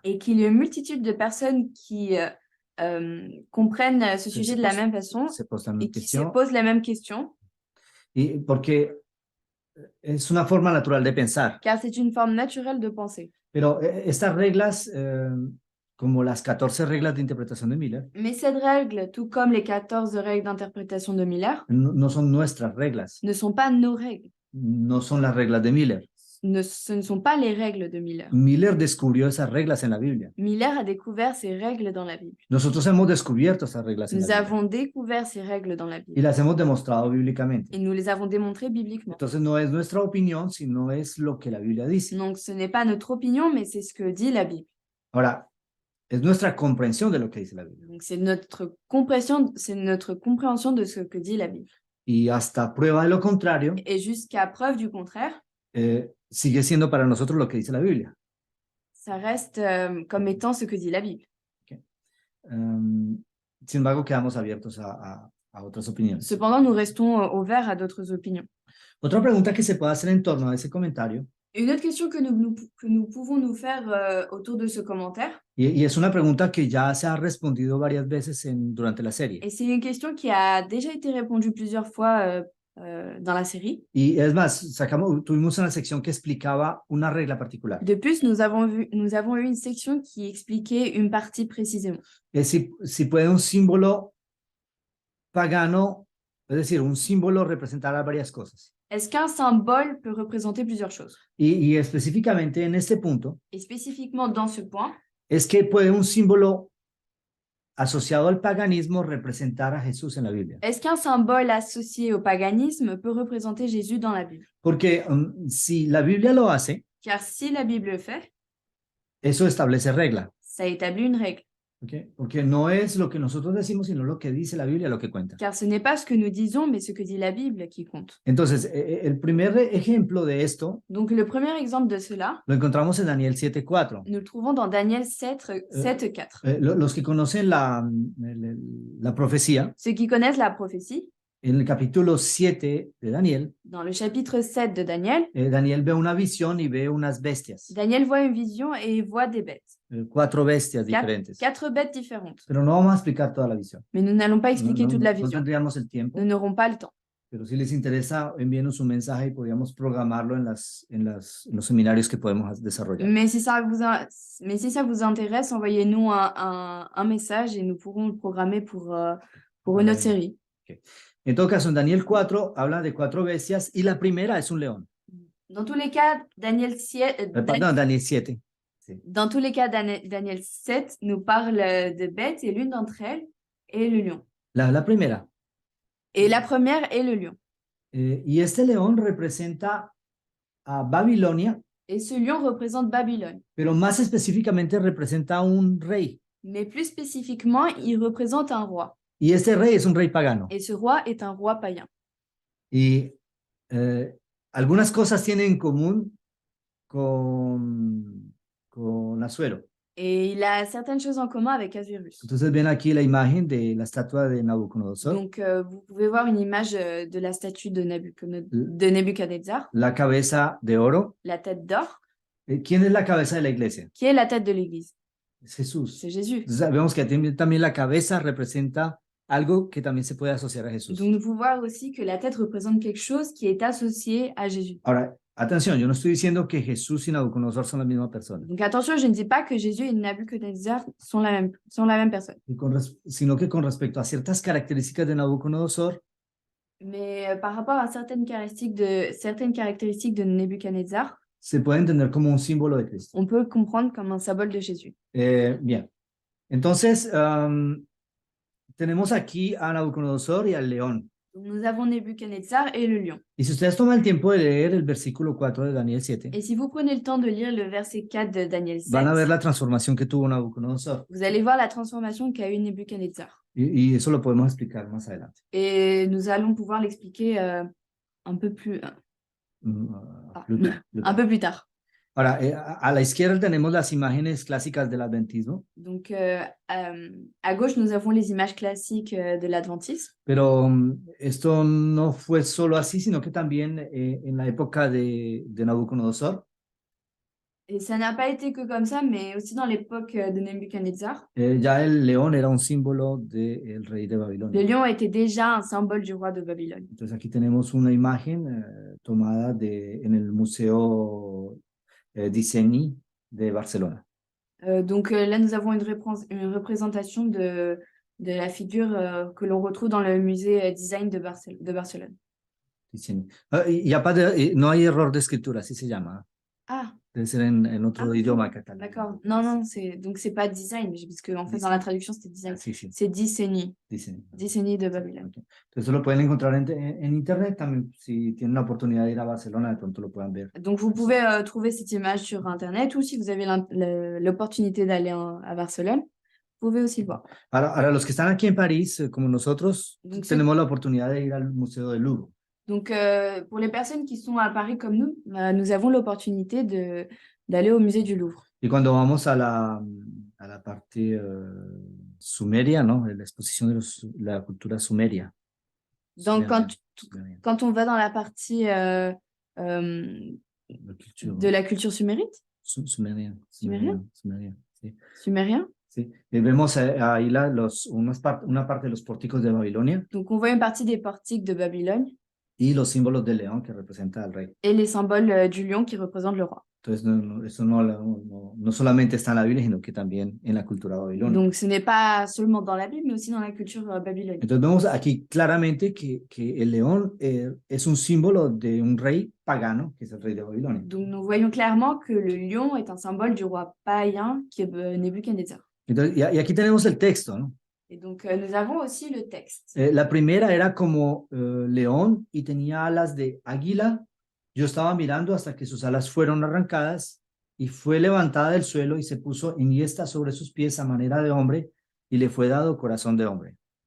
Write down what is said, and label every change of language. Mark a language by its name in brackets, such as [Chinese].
[French] et qu'il y a une multitude de personnes qui comprennent ce sujet de la même façon et qui se posent la même question. [Spanish] Y porque es una forma natural de pensar. [French] Car c'est une forme naturelle de penser. [Spanish] Pero estas reglas, como las 14 reglas de interpretación de Miller, [French] Mais cette règle, tout comme les 14 règles d'interprétation de Miller, [Spanish] no son nuestras reglas, [French] ne sont pas nos règles. [Spanish] no son las reglas de Miller. [French] Ce ne sont pas les règles de Miller. [Spanish] Miller descubrió esas reglas en la Biblia. [French] Miller a découvert ces règles dans la Bible. [Spanish] Nosotros hemos descubierto esas reglas en [French] Nous [Spanish] la Biblia [French] avons découvert ces règles dans la [Spanish] y [French] Bible. [Spanish] las hemos demostrado bíblicamente. [French] Et nous les avons démontrées bibliquement. [Spanish] Entonces no es nuestra opinión, sino es lo que la Biblia dice. [French] Donc ce n'est pas notre opinion, mais c'est ce que dit la Bible. [Spanish] Ahora, es nuestra comprensión de lo que dice la Biblia. [French] Donc c'est notre compréhension de ce que dit la Bible. [Spanish] Y hasta prueba de lo contrario, [French] Et jusqu'à preuve du contraire, [Spanish] sigue siendo para nosotros lo que dice la Biblia. [French] ça reste comme étant ce que dit la Bible. [Spanish] Sin embargo, quedamos abiertos a otras opiniones. [French] Cependant, nous restons ouverts à d'autres opinions. [Spanish] Otra pregunta que se puede hacer en torno a ese comentario, [French] Une autre question que nous pouvons nous faire autour de ce commentaire, [Spanish] y es una pregunta que ya se ha respondido varias veces durante la serie. [French] et c'est une question qui a déjà été répondue plusieurs fois dans la série. [Spanish] Y es más, tuvimos una sección que explicaba una regla particular. [French] De plus, nous avons eu une section qui expliquait une partie précisément. [Spanish] Es si puede un símbolo pagano, es decir, un símbolo representar varias cosas. [French] Est-ce qu'un symbole peut représenter plusieurs choses? [Spanish] Y específicamente en este punto, [French] Et spécifiquement dans ce point, [Spanish] es que puede un símbolo asociado al paganismo representar a Jesús en la Biblia. [French] est-ce qu'un symbole associé au paganisme peut représenter Jésus dans la Bible? [Spanish] Porque si la Biblia lo hace, [French] Car si la Bible le fait, [Spanish] eso establece regla. [French] ça établit une règle. ¿Okay? [Spanish] Porque no es lo que nosotros decimos, sino lo que dice la Biblia lo que cuenta. [French] Car ce n'est pas ce que nous disons, mais ce que dit la Bible qui compte. [Spanish] Entonces, el primer ejemplo de esto [French] Donc le premier exemple de cela, [Spanish] lo encontramos en Daniel 7:4. [French] nous le trouvons dans Daniel 7:4. [Spanish] Los que conocen la profecía [French] Ceux qui connaissent la prophétie [Spanish] En el capítulo 7 de Daniel, [French] Dans le chapitre 7 de Daniel, [Spanish] Daniel ve una visión y ve unas bestias, [French] Daniel voit une vision et il voit des bêtes. [Spanish] 4 bestias diferentes. [French] Quatre bêtes différentes. [Spanish] Pero no vamos a explicar toda la visión. [French] Mais nous n'allons pas [Spanish] No, [French] expliquer toute la [Spanish] no [French] vision. [Spanish] tendríamos el tiempo, [French] Nous n'aurons pas le temps. [Spanish] pero si les interesa, envíenos un mensaje y podríamos programarlo en los seminarios que podemos desarrollar. [French] Mais si ça vous intéresse, envoyez-nous un message et nous pourrons le programmer pour une autre série. Okay. [Spanish] En todo caso, en Daniel 4 habla de 4 bestias y la primera es un león. [French] Dans tous les cas, Daniel 7, [Spanish] Daniel 7. Sí. [French] dans tous les cas, Daniel 7 nous parle de bêtes et l'une d'entre elles est le lion. [Spanish] La primera. [French] Et la première est le lion. [Spanish] Y este león representa a Babilonia, [French] Et ce lion représente Babylone. [Spanish] pero más específicamente representa a un rey. [French] Mais plus spécifiquement, il représente un roi. [Spanish] Y este rey es un rey pagano. [French] Et ce roi est un roi païen. [Spanish] Y algunas cosas tienen en común con Asuero. [French] Et il a certaines choses en commun avec Assuérus. [Spanish] Entonces ven aquí la imagen de la estatua de Nabucodonosor. [French] Donc, vous pouvez voir une image de la statue de Nebuchadnezzar, [Spanish] La cabeza de oro. [French] la tête d'or. [Spanish] ¿Quién es la cabeza de la iglesia? [French] Qui est la tête de l'Église? [Spanish] Es Jesús. [French] C'est Jésus. [Spanish] Entonces, vemos que también la cabeza representa algo que también se puede asociar a Jesús. [French] Donc, nous pouvons voir aussi que la tête représente quelque chose qui est associé à Jésus. [Spanish] Ahora, atención, yo no estoy diciendo que Jesús y Nabucodonosor son la misma persona, [French] Donc, attention, je ne dis pas que Jésus et Nabuchodonosor sont la même personne. [Spanish] sino que con respecto a ciertas características de Nabucodonosor, [French] Mais par rapport à certaines caractéristiques de Nebuchadnezzar, [Spanish] se puede entender como un símbolo de Cristo. [French] on peut le comprendre comme un symbole de Jésus. [Spanish] Bien, entonces tenemos aquí a Nabucodonosor y al león. [French] Donc, nous avons Nebuchadnezzar et le lion. [Spanish] Y si ustedes toman el tiempo de leer el versículo 4 de Daniel 7, [French] Et si vous prenez le temps de lire le verset 4 de Daniel 7, [Spanish] van a ver la transformación que tuvo Nabucodonosor. [French] vous allez voir la transformation qu'a eu Nebuchadnezzar. [Spanish] Y eso lo podemos explicar más adelante. [French] Et nous allons pouvoir l'expliquer un peu plus tard. [Spanish] Ahora, a la izquierda tenemos las imágenes clásicas del adventismo, [French] Donc, à gauche, nous avons les images classiques de l'Adventisme. [Spanish] pero esto no fue solo así, sino que también en la época de Nabucodonosor, [French] Et ça n'a pas été que comme ça, mais aussi dans l'époque de Nebuchadnezzar. [Spanish] ya el león era un símbolo del rey de [French] Le [Spanish] Babilonia. [French] lion était déjà un symbole du roi de Babylone. [Spanish] Entonces aquí tenemos una imagen tomada en el Museo Disseny de Barcelona. [French] Donc là, nous avons une représentation de la figure que l'on retrouve dans le musée Design de Barcelone. [Spanish] Disseny. No hay error de escritura, así se llama. [French] Ah, [Spanish] Debe ser en otro idioma catalán. [French] d'accord. Non, donc c'est pas design, parce qu'en fait, dans la traduction, c'était design. [Spanish] Sí, sí, [French] C'est Disseny, Disseny. Disseny de Babylone. Okay. [Spanish] Entonces lo pueden encontrar en internet también, si tienen la oportunidad de ir a Barcelona, de pronto lo puedan ver. [French] Donc, vous pouvez trouver cette image sur Internet, ou si vous avez l'opportunité d'aller à Barcelone, vous pouvez aussi le voir. [Spanish] Ahora, los que están aquí en París, como nosotros, [French] Donc, [Spanish] tenemos la oportunidad de ir al Museo del Louvre. [French] Donc, pour les personnes qui sont à Paris comme nous, nous avons l'opportunité d'aller au musée du Louvre. [Spanish] Y cuando vamos a la parte sumeria, ¿no? La exposición de la cultura sumeria. [French] Donc, Sumérienne. quand on va dans la partie La de la culture sumérite, sumérien. Sí. sumérien, [Spanish] Sí. Y vemos ahí una parte de los pórticos de Babilonia [French] donc on voit une partie des portiques de Babylone [Spanish] y los símbolos del león que representa al rey. [French] et les symboles du lion qui représentent le roi. [Spanish] Entonces, eso no solamente está en la Biblia, sino que también en la cultura babilónica. [French] Donc, ce n'est pas seulement dans la Bible, mais aussi dans la culture babylonienne. [Spanish] Entonces, vemos aquí claramente que el león es un símbolo de un rey pagano, que es el rey de Babilonia. [French] Donc, nous voyons clairement que le lion est un symbole du roi païen qui est Nebuchadnezzar. [Spanish] Entonces, y aquí tenemos el texto, ¿no? [French] Et donc, nous avons aussi le texte. [Spanish] La primera era como león y tenía alas de águila. Yo estaba mirando hasta que sus alas fueron arrancadas y fue levantada del suelo y se puso enhiesta sobre sus pies a manera de hombre y le fue dado corazón de hombre.